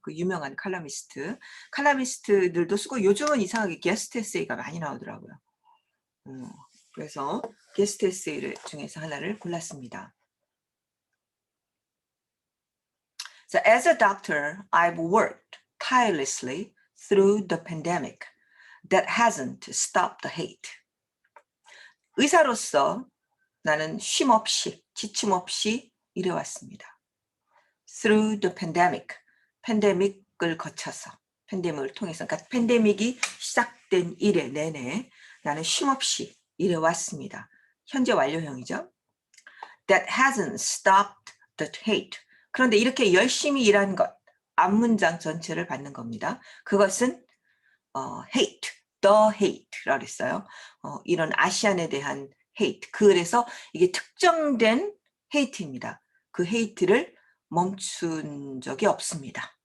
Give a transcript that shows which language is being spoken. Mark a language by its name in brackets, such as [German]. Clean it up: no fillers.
[Korean] 그 유명한 칼럼니스트들도 쓰고 요즘은 이상하게 게스트 에세이가 많이 나오더라고요. 그래서 게스트 에세이 중에서 하나를 골랐습니다. [English] So as a doctor, I've worked tirelessly through the pandemic that hasn't stopped the hate. [Korean] 의사로서 나는 쉼 없이, 지침 없이 일해왔습니다. [English] Through the pandemic, [Korean] 팬데믹을 거쳐서, 팬데믹을 통해서, 그러니까 팬데믹이 시작된 이래 내내 나는 쉼 없이 일해왔습니다. 현재 완료형이죠. [English] That hasn't stopped the hate. [Korean] 그런데 이렇게 열심히 일한 것, 앞문장 전체를 받는 겁니다. 그것은 hate, the hate라고 했어요. 이런 아시안에 대한 hate. 그래서 이게 특정된 hate입니다. 그 hate를 멈춘 적이 없습니다.